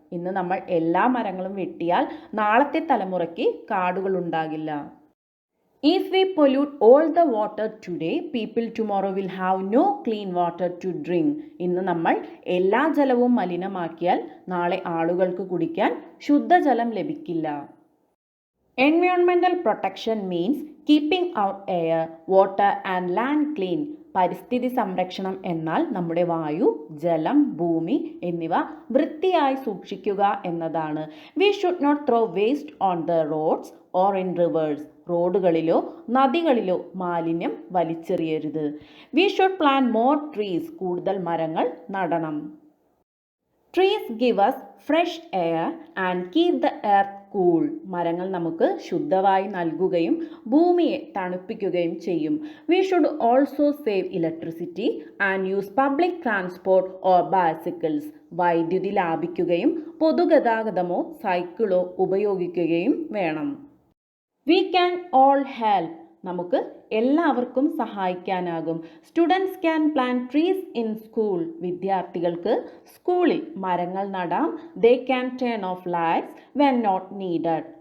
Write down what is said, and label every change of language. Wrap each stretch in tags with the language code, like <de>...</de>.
<ml>ഇന്ന് നമ്മൾ എല്ലാ മരങ്ങളും വെട്ടിയാൽ നാളത്തെ തലമുറയ്ക്ക് കാടുകൾ ഉണ്ടാകില്ല.</ml> <en>If we pollute all the water today, people tomorrow will have no clean water to drink.</en> <ml>ഇന്ന് നമ്മൾ എല്ലാ ജലവും മലിനമാക്കിയാൽ നാളെ ആളുകൾക്ക് കുടിക്കാൻ ശുദ്ധജലം ലഭിക്കില്ല.</ml> <en>Environmental protection means keeping our air, water and land clean.</en> <ml>പരിസ്ഥിതി സംരക്ഷണം എന്നാൽ നമ്മുടെ വായു, ജലം, ഭൂമി എന്നിവ വൃത്തിയായി സൂക്ഷിക്കുക എന്നതാണ്.</ml> <en>We should not throw waste on the roads or in rivers.</en> <ml>റോഡുകളിലോ നദികളിലോ മാലിന്യം വലിച്ചെറിയരുത്.</ml> <en>We should plant more trees.</en> <ml>കൂടുതൽ മരങ്ങൾ നടണം.</ml> <en>Trees give us fresh air and keep the earth cool.</en> <ml>മരങ്ങൾ നമുക്ക് ശുദ്ധവായു നൽകുകയും ഭൂമിയെ തണുപ്പിക്കുകയും ചെയ്യും.</ml> <en>We should also save electricity and use public transport or bicycles.</en> <ml>വൈദ്യുതി ലാഭിക്കുകയും പൊതുഗതാഗതമോ സൈക്കിളോ ഉപയോഗിക്കുകയും വേണം.</ml> <en>We can all help.</en> <ml>നമുക്ക് എല്ലാവർക്കും സഹായിക്കാനാകും.</ml> <en>Students can plan trees in school.</en> <ml>വിദ്യാർത്ഥികൾക്ക് സ്കൂളിൽ മരങ്ങൾ നടാം.</ml> <en>They can turn off lights when not needed.</en>